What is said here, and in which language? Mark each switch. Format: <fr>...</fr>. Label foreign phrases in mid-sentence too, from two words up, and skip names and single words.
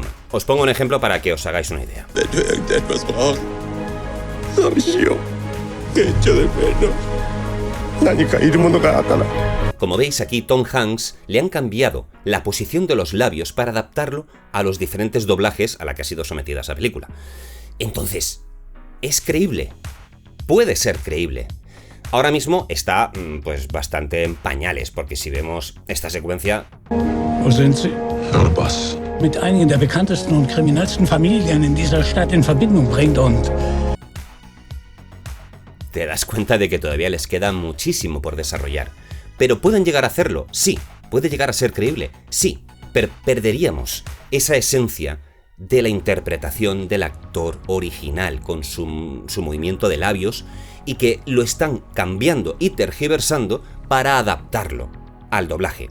<es>Os pongo un ejemplo para que os hagáis una idea. Como veis aquí, Tom Hanks le han cambiado la posición de los labios para adaptarlo a los diferentes doblajes a la que ha sido sometida esa película. Entonces, ¿es creíble? Puede ser creíble. Ahora mismo está, pues, bastante en pañales, porque si vemos esta secuencia...</es> <de>Wo sind Sie? Boss. Mit einigen der bekanntesten und kriminellsten Familien in dieser Stadt in Verbindung bringt und...</de> <es>Te das cuenta de que todavía les queda muchísimo por desarrollar. ¿Pero pueden llegar a hacerlo? Sí. ¿Puede llegar a ser creíble? Sí. Pero perderíamos esa esencia de la interpretación del actor original con su movimiento de labios y que lo están cambiando y tergiversando para adaptarlo al doblaje.</es>